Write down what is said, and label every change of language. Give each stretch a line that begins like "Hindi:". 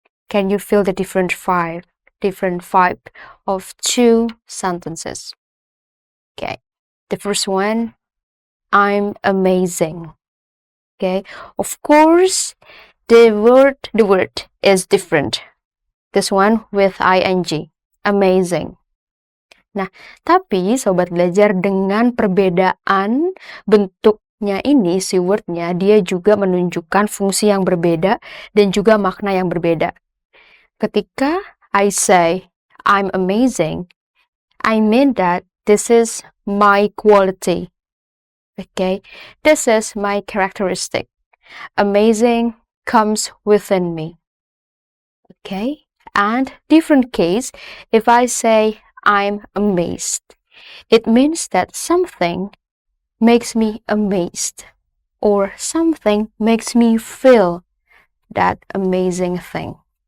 English: Can you feel the different vibe of two sentences? Okay, the first one, I'm amazing. Okay, of course, the word is different. This one with ing, amazing.
Indonesian: Nah, tapi sobat belajar, dengan perbedaan bentuknya ini, si wordnya, dia juga menunjukkan fungsi yang berbeda dan juga makna yang berbeda.
English: Ketika I say I'm amazing, I mean that this is my quality. Okay, this is my characteristic. Amazing comes within me. Okay, and different case, if I say I'm amazed, it means that something makes me amazed, or something makes me feel that amazing thing.